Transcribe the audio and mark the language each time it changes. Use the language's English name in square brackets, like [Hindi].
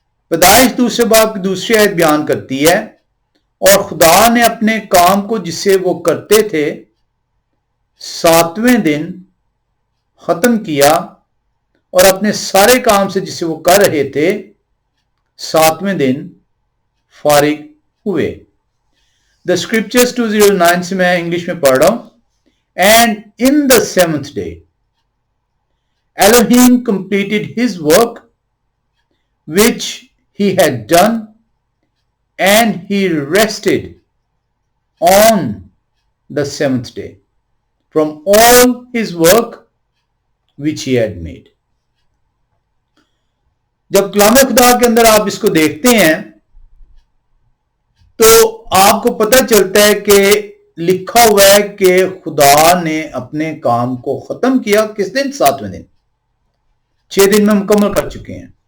[Urdu] پیدائش 2 باب کی 2 آیت بیان کرتی ہے، اور خدا نے اپنے کام کو جسے وہ کرتے تھے 7ویں دن ختم کیا، اور اپنے سارے کام سے جسے وہ کر رہے تھے 7ویں دن فارغ ہوئے. [English] The scriptures [Urdu] 209 سے میں انگلش میں پڑھ رہا ہوں. [English] And in the 7th day Elohim completed his work which he had done, and he rested on the 7th day from all his work which he had made. [Urdu] جب کلام خدا کے اندر آپ اس کو دیکھتے ہیں تو آپ کو پتہ چلتا ہے کہ لکھا ہوا ہے کہ خدا نے اپنے کام کو ختم کیا کس دن؟ 7ویں دن. 6 دن میں مکمل کر چکے ہیں.